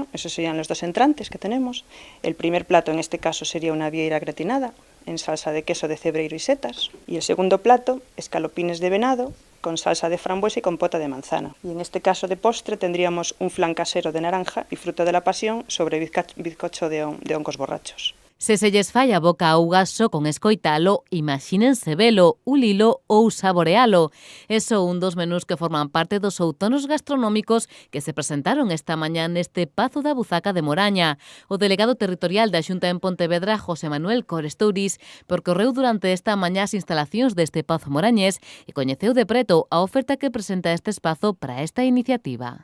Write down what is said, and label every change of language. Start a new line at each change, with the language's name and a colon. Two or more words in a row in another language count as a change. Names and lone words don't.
Spanish: Esos serían los dos entrantes que tenemos. El primer plato en este caso sería una vieira gratinada en salsa de queso de cebreiro y setas. Y el segundo plato, escalopines de venado con salsa de frambuesa y compota de manzana. Y en este caso de postre tendríamos un flan casero de naranja y fruta de la pasión sobre bizcocho de hongos borrachos.
Galician: Se se lles fai a boca auga só con escoitalo, imagínense velo, ulilo ou saborealo. Eso un dos menús que forman parte dos outonos gastronómicos que se presentaron esta mañá neste Pazo da Buzaca de Moraña. O delegado territorial da Xunta en Pontevedra, José Manuel Corestouris, percorreu durante esta mañá as instalacións deste Pazo morañés e coñeceu de preto a oferta que presenta este espazo para esta iniciativa.